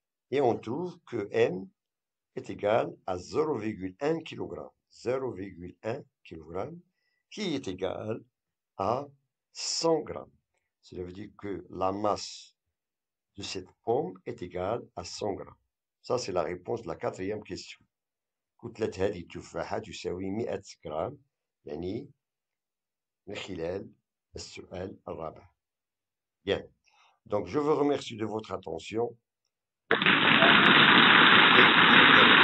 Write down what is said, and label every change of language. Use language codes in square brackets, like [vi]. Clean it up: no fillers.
[fr] Et on trouve que M est égal à 0,1 kg. 0,1 kg qui est égal à 100 grammes. Cela veut dire que la masse de cette pomme est égale à 100 grammes. Ça, c'est la réponse de la quatrième question. [ar] كتلة هذه التفاحة تساوي 100 غرام، يعني من خلال السؤال الرابع. [fr] Bien. Donc, je vous remercie de votre attention. Et